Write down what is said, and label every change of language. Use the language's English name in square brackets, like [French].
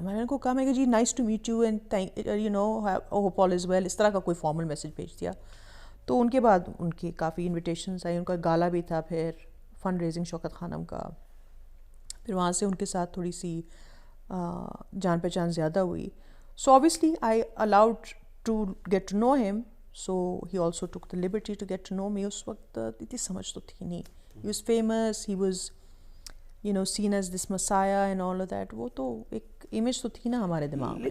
[Urdu] میں نے کو کہا, میں کہ جی [English] nice to meet you and you know hope all is well, [Urdu] اس طرح کا کوئی فارمل میسج بھیج دیا. تو ان کے بعد ان کی کافی انویٹیشنز آئی, ان کا گالا بھی تھا, پھر فنڈ ریزنگ شوکت خانم کا, پھر وہاں سے ان کے ساتھ تھوڑی سی جان پہچان زیادہ ہوئی. [English] So obviously I allowed to get to know him, so he also took the liberty to get to know me. [Urdu] اس وقت اتنی سمجھ تو تھی نہیں. [English] He was famous, he was seen as this messiah and all of that. [Urdu] وہ تو ایک image تو تھی نا ہمارے دماغ میں.